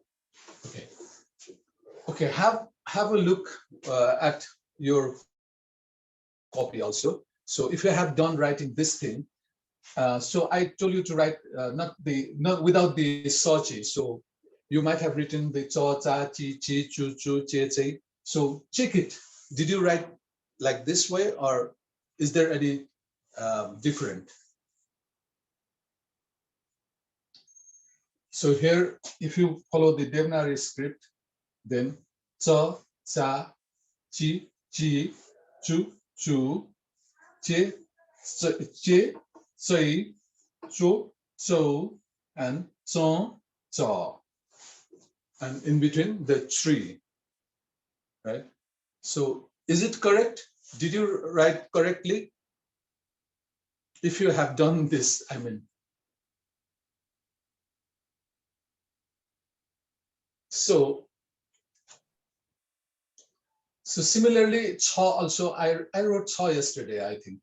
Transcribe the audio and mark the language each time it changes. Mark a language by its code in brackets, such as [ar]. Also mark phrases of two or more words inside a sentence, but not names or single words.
[en] Okay. Okay. Have a look at your copy also. So if you have done writing this thing, so I told you to write not without the sochi. So you might have written the cho, cha, chi, chi, chu, chu, che, che. So check it. Did you write like this way, or is there any different? So here, if you follow the Devanagari script, then cho, cha, chi, chi, chu, chu, che, che, sei, chu, so, and so, so, and in between the tree, right? So is it correct? Did you write correctly? If you have done this, I mean. So similarly, cha also, I wrote cha yesterday, I think.